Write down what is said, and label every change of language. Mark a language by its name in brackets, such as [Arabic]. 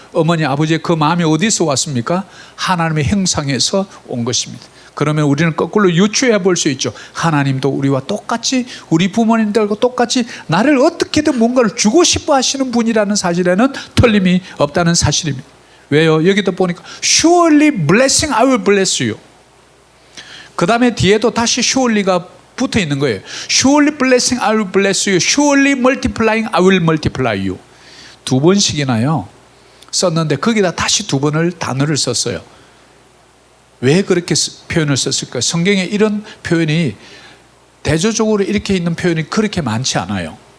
[Korean] 어머니 아버지의 그 마음이 어디서 왔습니까? 하나님의 형상에서 온 것입니다. 그러면 우리는 거꾸로 유추해 볼 수 있죠. 하나님도 우리와 똑같이, 우리 부모님들과 똑같이 나를 어떻게든 뭔가를 주고 싶어 하시는 분이라는 사실에는 틀림이 없다는 사실입니다. 왜요? 여기도 보니까 [English] surely blessing I will bless you. [Korean] 그 다음에 뒤에도 다시 surely가 붙어 있는 거예요. [English] Surely blessing I will bless you. Surely multiplying I will multiply you. [Korean] 두 번씩이나요 썼는데 거기다 다시 두 번을 단어를 썼어요. 왜 그렇게 표현을 썼을까요? 성경에 이런 표현이 대조적으로 이렇게 있는 표현이 그렇게 많지 않아요.